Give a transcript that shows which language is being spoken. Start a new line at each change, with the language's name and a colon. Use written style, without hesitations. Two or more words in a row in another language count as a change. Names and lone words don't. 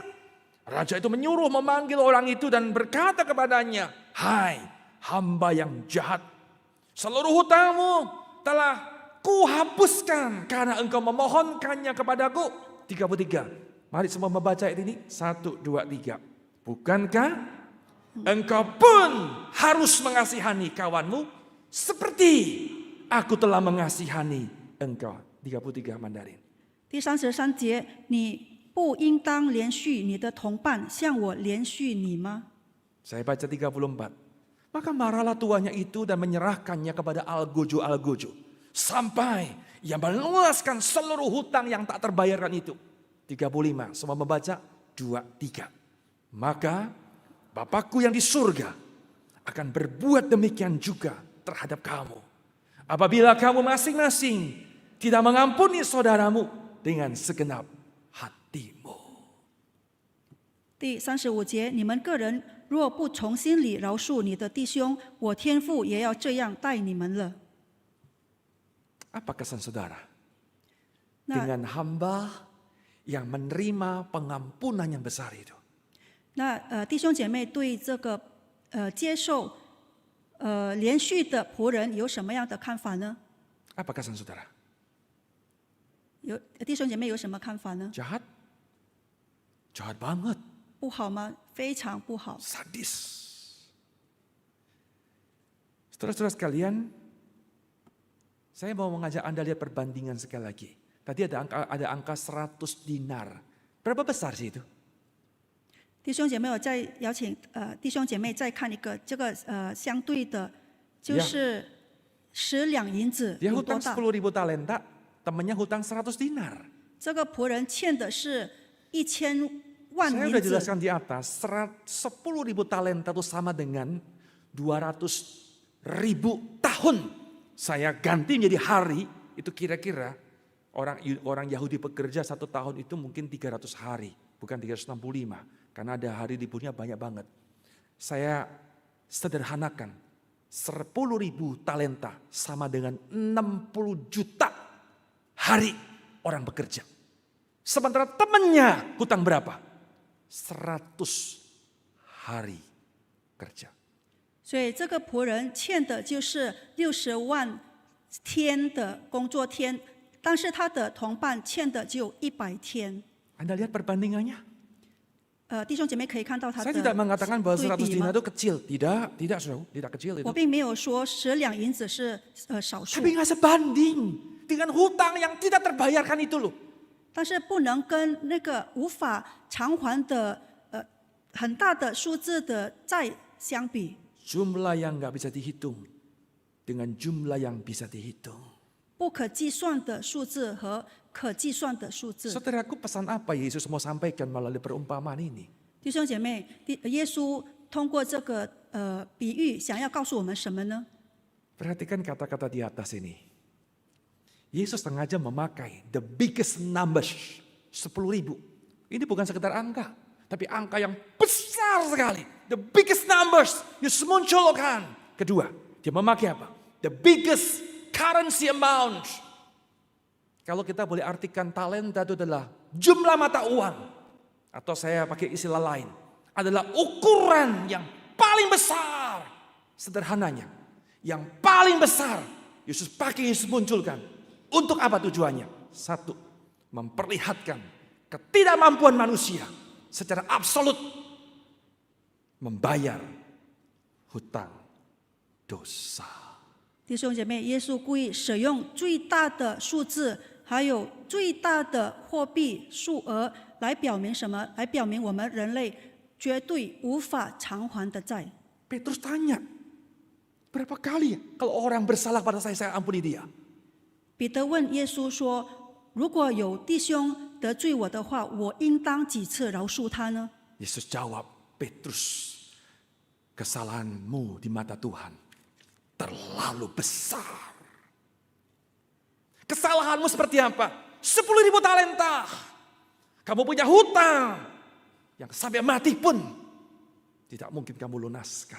Indonesian: Raja itu menyuruh memanggil orang itu dan berkata kepadanya, hai hamba yang jahat, seluruh hutangmu telah kuhapuskan karena engkau memohonkannya kepadaku. 33. Mari semua membaca ini. 1, 2, 3. Bukankah engkau pun harus mengasihani kawanmu seperti aku telah mengasihani engkau. 33 Mandarin.
Chinese: 第33节，你不应当连续你的同伴，像我连续你吗？
Indonesian: Saya baca 34. Maka marahlah tuannya itu dan menyerahkannya kepada algojo-algojo. Sampai ia melunaskan seluruh hutang yang tak terbayarkan itu. 35. Semua membaca 2, 3. Maka Bapakku yang di surga akan berbuat demikian juga terhadap kamu. Apabila kamu masing-masing tidak mengampuni saudaramu dengan segenap hatimu.
Chinese: 第35节，你们个人若不从心里饶恕你的弟兄，我天父也要这样待你们了。
Indonesian: Apa kesan saudara?
Chinese: 那
Indonesian: Dengan hamba yang menerima pengampunan yang besar itu.
Chinese: 那弟兄姐妹对这个接受连续的仆人有什么样的看法呢？
Indonesian: Apa kesan saudara?
Chinese: 弟兄姐妹有什么看法呢？
Indonesian: Jahat? Jahat banget.
Chinese: 不好吗？非常不好。
Indonesian: Sadis. Saudara-saudara sekalian, saya mau mengajak Anda lihat perbandingan sekali lagi. Tadi ada angka 100 dinar. Berapa besar sih itu?
Chinese: 弟兄姐妹，我再邀请弟兄姐妹再看一个这个相对的，就是10两银子
Indonesian: Dia
Chinese: 有多
Indonesian: hutang
Chinese: 大？
Indonesian: 10.000 talenta, temannya hutang 100 dinar.
Chinese: 这个仆人欠的是1000万
Indonesian: Saya
Chinese: 银
Indonesian: sudah
Chinese: 子。
Indonesian: jelaskan di atas, 10.000 talenta itu sama dengan 200.000 tahun. Saya ganti menjadi hari, itu kira-kira orang Yahudi bekerja 1 tahun itu mungkin 300 hari, bukan 365. Karena ada hari liburnya banyak banget. Saya sederhanakan, 10.000 talenta sama dengan 60 juta hari orang bekerja. Sementara temannya hutang berapa? 100 hari kerja.
Chinese: 所以这个仆人欠的就是60万天的工作天，但是他的同伴欠的只有100天。
Indonesian: Anda lihat perbandingannya?
Chinese: 弟兄姐妹可以看到他
Indonesian: Saya
Chinese: 的
Indonesian: tidak mengatakan bahwa 100
Chinese: 对比
Indonesian: dinar
Chinese: 吗？
Indonesian: itu kecil. Tidak saudara, tidak kecil
Chinese: 我
Indonesian: itu.
Chinese: 并没有说10两银子是少数，
Indonesian: Tapi nggak sebanding dengan hutang yang tidak terbayarkan itu loh.
Chinese: 但是不能跟那个无法偿还的很大的数字的债相比。
Indonesian: Jumlah yang nggak bisa dihitung dengan jumlah yang bisa dihitung.
Chinese: 不可计算的数字和可计算的数字。
Indonesian: Saudaraku, pesan apa Yesus mau sampaikan melalui perumpamaan ini?
Chinese: 弟兄姐妹，耶稣通过这个比喻，想要告诉我们什么呢？
Indonesian: Perhatikan kata-kata di atas ini. Yesus sengaja memakai
English: the biggest numbers,
Indonesian: 10.000. Ini bukan sekedar angka, tapi angka yang besar sekali.
English: The biggest numbers,
Indonesian: Yesus munculkan. Kedua, dia memakai apa?
English: The biggest currency amount.
Indonesian: Kalau kita boleh artikan talenta itu adalah jumlah mata uang. Atau saya pakai istilah lain. Adalah ukuran yang paling besar. Sederhananya. Yang paling besar. Yesus pakai, Yesus munculkan. Untuk apa tujuannya? Satu, memperlihatkan ketidakmampuan manusia secara absolut membayar hutang dosa.
Chinese: 弟兄姐妹，耶稣故意使用最大的数字，还有最大的货币数额来表明什么？来表明我们人类绝对无法偿还的债。
Indonesian: Petrus tanya, berapa kali ya kalau orang bersalah pada saya ampuni dia?
Chinese: 彼得问耶稣说：“如果有弟兄得罪我的话，我应当几次饶恕他呢？”
Indonesian: Yesus jawab, Petrus, kesalahanmu di mata Tuhan terlalu besar. Kesalahanmu seperti apa? 10.000 talenta. Kamu punya hutang yang sampai mati pun tidak mungkin kamu lunaskan.